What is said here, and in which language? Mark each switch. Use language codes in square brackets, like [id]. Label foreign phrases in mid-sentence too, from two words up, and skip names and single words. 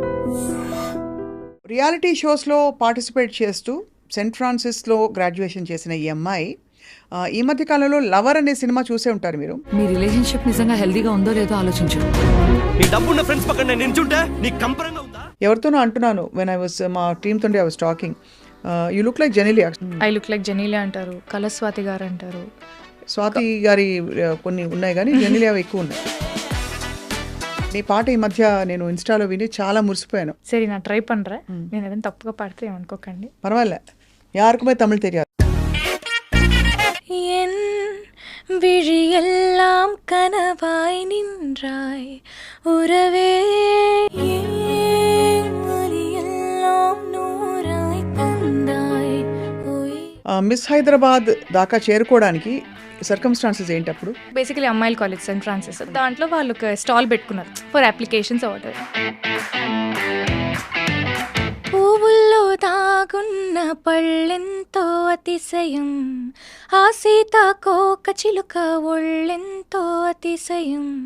[en] reality showslo participate [te] చేస్తూ సెయింట్ ఫ్రాన్సిస్లో గ్రాడ్యుయేషన్ చేసిన ఈ అమ్మాయి ఈ మధ్య కాలంలో లవర్ అనే సినిమా చూసే ఉంటారు మీరు. మీ రిలేషన్షిప్ నిజంగా హెల్దీగా ఉందో లేదో ఆలోచించు. నీ డబ్బున్న ఫ్రెండ్స్ పక్కన నేను నించుంటే నీకు కంపరంగా ఉందా? ఎవరితోనో అంటున్నాను, [en] when I was [te] మా టీమ్ తోనే [en] I was talking, you look like Genelia. I look like Genelia [te] అంటారు, కళస్వాతి గారు అంటారు. స్వాతి గారి కొన్ని ఉన్నాయి కానీ జెనీలియా ఎక్కువ ఉన్నాయి. నీ పాట ఈ మధ్య నేను ఇన్స్టాలో విని చాలా మురిసిపోయాను. సరే నా ట్రై పண்றேன். నేను ఏదైనా తప్పుగా పాడితే ఏమనుకోకండి. పర్వాలే, యారుకుమే తమిళ్ తెలియదు. [ta] என் விழியெல்லாம் கனவாய் நின்றாய் உறவே எல்லாம் நூறாய் தந்தாய். [te] మిస్ హైదరాబాద్ దాకా చేరుకోవడానికి సర్కమ్స్టాన్సెస్ ఏంటి అప్పుడు? బేసికలీ అమ్మాయిల కాలేజ్ సెయింట్ ఫ్రాన్సిస్, దాంట్లో వాళ్ళు ఒక స్టాల్ పెట్టుకున్నారు [en] for applications order. [te] పువ్వుల్లో దాగున్న పళ్ళెంతో అతిశయం, ఆ సీతాకోక చిలుక ఒళ్ళెంతో అతిశయం.